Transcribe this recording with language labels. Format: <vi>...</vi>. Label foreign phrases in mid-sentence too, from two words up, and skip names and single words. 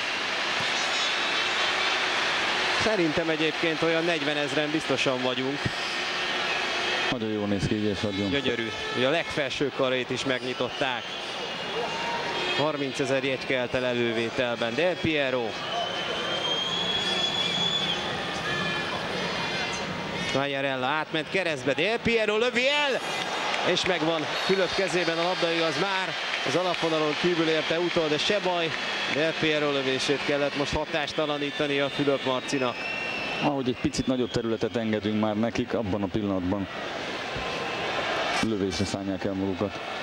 <hu>Szerintem egyébként olyan 40 000-en biztosan vagyunk. Nagyon jól néz ki, és nagyon. Gyönyörű. Ugye a legfelső karét is megnyitották. 30 000 jegy kelt el elővételben. Del Piero. Quagliarella átment keresztbe, Del Piero lövi el, és megvan Fülöp kezében a labda, igaz már az alapvonalon kívül érte utol, de se baj, Del Piero lövését kellett most hatástalanítani a Fülöp Marcinak. Ahogy egy picit nagyobb területet engedünk már nekik, abban a pillanatban lövésre szállják el magukat.</hu>